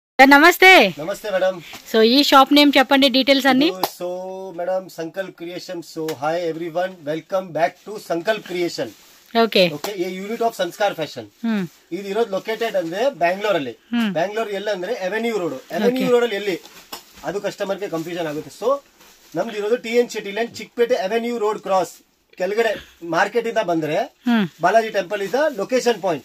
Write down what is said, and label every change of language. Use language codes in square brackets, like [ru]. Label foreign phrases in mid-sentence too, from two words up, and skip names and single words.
[te] నమస్తే నమస్తే మేడం. సో ఈ [en] shop name [te] చెప్పండి డీటెయిల్స్ అన్ని. [en] so madam సంకల్ప్ క్రియేషన్. so hi everyone, welcome back to సంకల్ప్ క్రియేషన్. ఓకే [kn] ಓಕೆ ಈ [en] unit of [kn] ಸಂಸ್ಕಾರ ಫ್ಯಾಷನ್ ಇದು ಇರೋದು ಲೊಕೇಟೆಡ್ ಅಂದ್ರೆ ಬ್ಯಾಂಗ್ಳೂರ್ ಅಲ್ಲಿ. ಬ್ಯಾಂಗ್ಳೂರ್ ಎಲ್ಲ ಅಂದ್ರೆ ಅವೆನ್ಯೂ ರೋಡ್ ಅಲ್ಲಿ ಎಲ್ಲಿ ಅದು ಕಸ್ಟಮರ್ ಗೆ ಕನ್ಫ್ಯೂಷನ್ ಆಗುತ್ತೆ. ಸೊ ನಮ್ದು ಇರೋದು TN ಶೆಟ್ಟಿ ಲೈನ್ ಚಿಕ್ಕಪೇಟೆ ಅವೆನ್ಯೂ ರೋಡ್ ಕ್ರಾಸ್ ಕೆಳಗಡೆ ಮಾರ್ಕೆಟ್ ಇಂದ ಬಂದ್ರೆ ಬಾಲಾಜಿ ಟೆಂಪಲ್ [en] is location point.